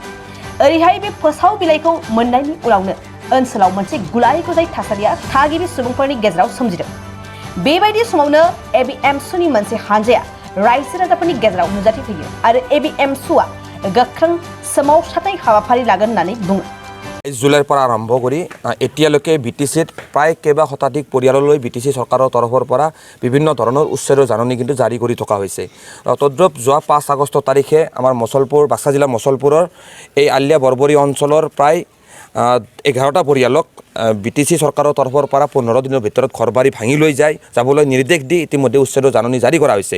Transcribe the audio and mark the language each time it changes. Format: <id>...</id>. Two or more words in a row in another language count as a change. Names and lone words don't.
<brx>ओरैहाय बे फोसावबिलाइखौ मोननायनि उनावनो ओनसोलाव मोनसे गुलाय गुजाय थासारिया थागिबि सुबुंफोरनि गेजेराव सोमजिदों। बेबायदि समावनो एबिएमसुनि मोनसे हानजाया रायजो राजाफोरनि गेजेराव नुजाथिफैयो आरो एबिएमसुआ गोख्रों सोमावसारनाय हाबाफारि लागोन होननानै बुङो।</brx> <as>जुलाইৰ পৰা আৰম্ভ কৰি এতিয়ালৈকে বিটিচিত প্ৰায় কেইবা শতাধিক পৰিয়াললৈ বিটিচি চৰকাৰৰ তৰফৰ পৰা বিভিন্ন ধৰণৰ উচ্ছেদৰ জাননী কিন্তু জাৰি কৰি থকা হৈছে। তদ্ৰুপ যোৱা 5 আগষ্ট তাৰিখে আমাৰ মছলপুৰ বাক্সা জিলাৰ মছলপুৰৰ এই আলিয়া বৰবৰী অঞ্চলৰ প্ৰায় 11টা পৰিয়ালক বিটিচি চৰকাৰৰ তৰফৰ পৰা 15 দিনৰ ভিতৰত ঘৰবাৰী ভাঙি লৈ যাবলৈ নিৰ্দেশ দি ইতিমধ্যে উচ্ছেদৰ জাননী জাৰি কৰা হৈছে।</as>